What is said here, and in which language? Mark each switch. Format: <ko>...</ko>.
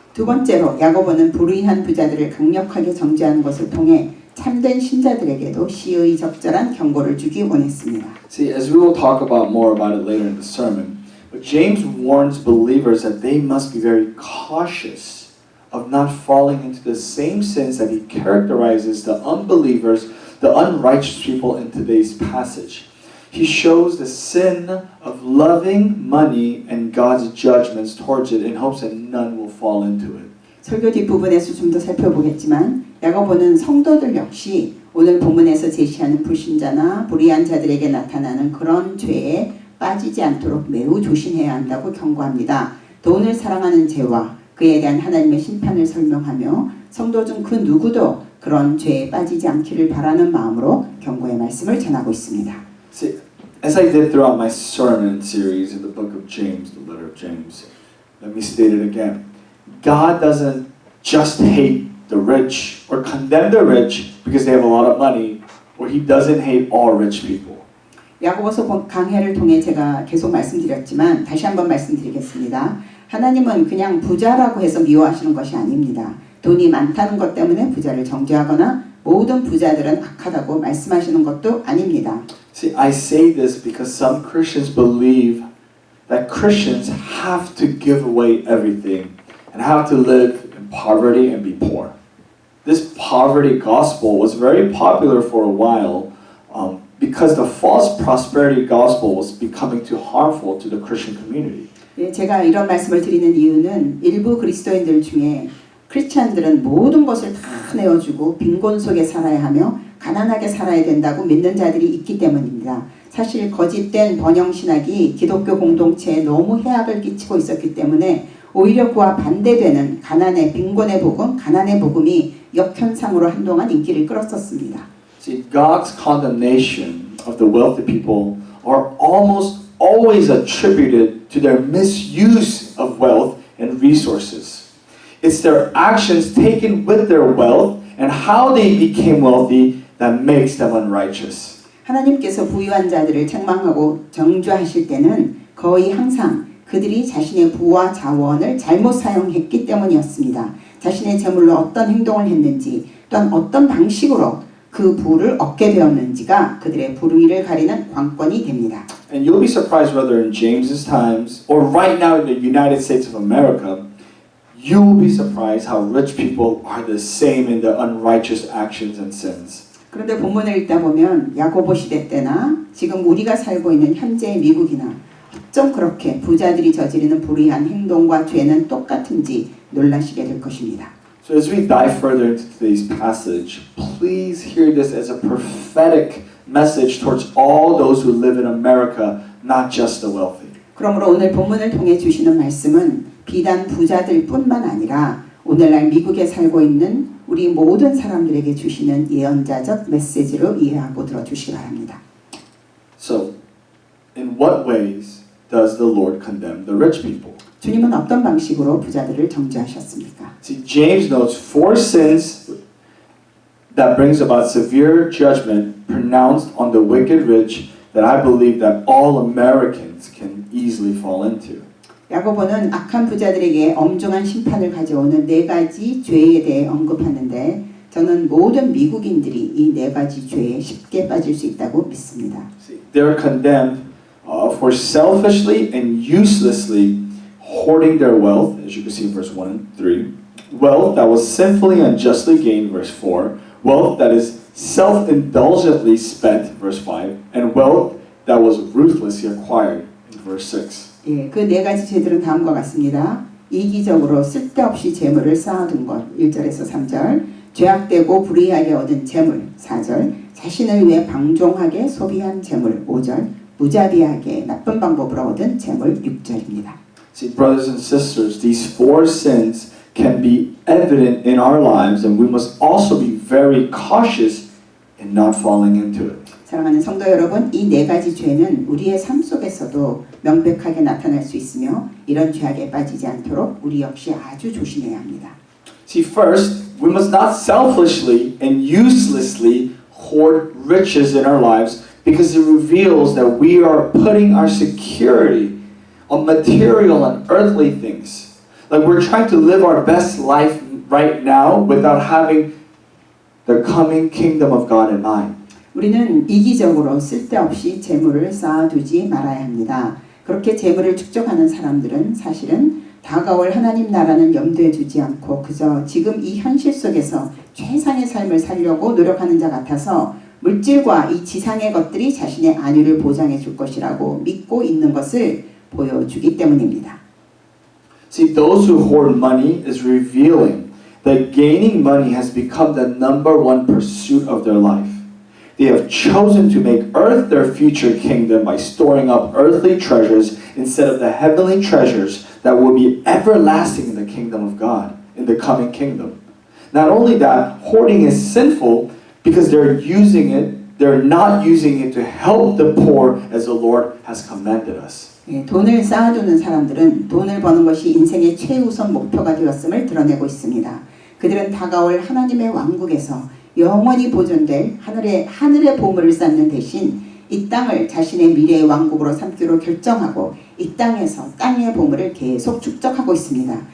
<ko>두 번째로 야고보는 불의한 부자들을 강력하게 정죄하는 것을 통해 참된 신자들에게도 시의 적절한 경고를 주기 원했습니다.</ko> <en>See, as we will talk about more about it later in the sermon, but James warns believers that they must be very cautious of not falling into the same sins that he characterizes the unbelievers, the unrighteous people in today's passage. He shows the sin of loving money and God's judgments towards it in hopes that none will fall into it.</en> <ko>설교 뒷부분에서 좀 더 살펴보겠지만 야고보는 성도들 역시 오늘 본문에서 제시하는 불신자나 불의한 자들에게 나타나는 그런 죄에 빠지지 않도록 매우 조심해야 한다고 경고합니다. 돈을 사랑하는 죄와 그에 대한 하나님의 심판을 설명하며 성도 중 그 누구도 그런 죄에 빠지지 않기를 바라는 마음으로 경고의 말씀을 전하고 있습니다.</ko> <en>See, as I did throughout my sermon series in the book of James, the letter of James, let me state it again. God doesn't just hate the rich or condemn the rich because they have a lot of money, or he doesn't hate all rich people.</en> <ko>야고보서 강해를 통해 제가 계속 말씀드렸지만 다시 한번 말씀드리겠습니다. 하나님은 그냥 부자라고 해서 미워하시는 것이 아닙니다. 돈이 많다는 것 때문에 부자를 정죄하거나 모든 부자들은 악하다고 말씀하시는 것도 아닙니다.</ko> <en>See, I say this because some Christians believe that Christians have to give away everything and have to live in poverty and be poor. This poverty gospel was very popular for a while because the false prosperity gospel was becoming too harmful to the Christian community.</en> <ko>제가 이런 말씀을 드리는 이유는 일부 그리스도인들 중에 크리스찬들은 모든 것을 다 내어주고 빈곤 속에 살아야 하며 가난하게 살아야 된다고 믿는 자들이 있기 때문입니다. 사실 거짓된 번영신학이 기독교 공동체에 너무 해악을 끼치고 있었기 때문에 오히려 그와 반대되는 가난의 빈곤의 복음, 가난의 복음이 역현상으로 한동안 인기를 끌었었습니다.</ko> <en>See, God's condemnation of the wealthy people are almost always attributed to their misuse of wealth and resources. It's their actions taken with their wealth and how they became wealthy that makes them unrighteous.</en> <ko>하나님께서 부유한 자들을 책망하고 정죄하실 때는 거의 항상 그들이 자신의 부와 자원을 잘못 사용했기 때문이었습니다. 자신의 재물로 어떤 행동을 했는지 또한 어떤 방식으로 그 부를 얻게 되었는지가 그들의 불의를 가리는 관건이 됩니다.</ko> <en>And you'll be surprised whether in James's times or right now in the United States of America, you will be surprised how rich people are the same in their unrighteous actions and sins.</en> <ko>그런데 본문을 읽다 보면 야고보 시대 때나 지금 우리가 살고 있는 현재의 미국이나 어쩜 그렇게 부자들이 저지르는 불의한 행동과 죄는 똑같은지 놀라시게 될 것입니다.</ko> <en>So as we dive further into today's passage, please hear this as a prophetic message towards all those who live in America, not just the wealthy.</en> <ko>그러므로 오늘 본문을 통해 주시는 말씀은 비단 부자들뿐만 아니라 오늘날 미국에 살고 있는 우리 모든 사람들에게 주시는 예언자적 메시지로 이해하고 들어주시기 바랍니다.</ko> <en>So, in what ways does the Lord condemn the rich people?</en> <ko>주님은 어떤 방식으로 부자들을 정죄하셨습니까?</ko> <en>See, James notes 4 sins that brings about severe judgment pronounced on the wicked rich that I believe that all Americans can easily fall into.</en> <ko>야고보는 악한 부자들에게 엄중한 심판을 가져오는 4가지 죄에 대해 언급하는데 저는 모든 미국인들이 이 4가지 죄에 쉽게 빠질 수 있다고 믿습니다.</ko> <en>See, they're condemned for selfishly and uselessly hoarding their wealth, as you can see in verse 1 and 3. Wealth that was sinfully and unjustly gained, verse 4. Wealth that is self-indulgently spent, verse 5. And wealth that was ruthlessly acquired, in verse 6.</en> <ko>예, 그 4가지 죄들은 다음과 같습니다. 이기적으로 쓸데없이 재물을 쌓아둔 것, 1절에서 3절. 죄악되고 불의하게 얻은 재물, 4절. 자신을 위해 방종하게 소비한 재물, 5절. 무자비하게 나쁜 방법으로 얻은 재물, 6절입니다.</ko> <en>See, brothers and sisters, these 4 sins can be evident in our lives, and we must also be very cautious in not falling into it.</en> <ko>사랑하는 성도 여러분, 이 4가지 죄는 우리의 삶 속에서도 명백하게 나타날 수 있으며 이런 죄악에 빠지지 않도록 우리 역시 아주 조심해야 합니다.</ko> <en>See, first, we must not selfishly and uselessly hoard riches in our lives because it reveals that we are putting our security on material and earthly things. Like we're trying to live our best life right now without having the coming kingdom of God in mind.</en> <ko>우리는 이기적으로 쓸데없이 재물을 쌓아두지 말아야 합니다. 그렇게 재물을 축적하는 사람들은 사실은 다가올 하나님 나라는 염두에 두지 않고 그저 지금 이 현실 속에서 최상의 삶을 살려고 노력하는 자 같아서 물질과 이 지상의 것들이 자신의 안위를 보장해 줄 것이라고 믿고 있는 것을 보여주기 때문입니다.</ko> <en>See, those who hoard money is revealing that gaining money has become the number one pursuit of their life. They have chosen to make earth their future kingdom by storing up earthly treasures instead of the heavenly treasures that will be everlasting in the kingdom of God, in the coming kingdom. Not only that, hoarding is sinful because they're not using it to help the poor as the Lord has commanded us.</en> <ko>돈을 쌓아두는 사람들은 돈을 버는 것이 인생의 최우선 목표가 되었음을 드러내고 있습니다. 그들은 다가올 하나님의 왕국에서 영원히 보존될 하늘의 보물을 쌓는 대신 이 땅을 자신의 미래의 왕국으로 삼기로 결정하고 이 땅에서 땅의 보물을 계속 축적하고 있습니다.</ko>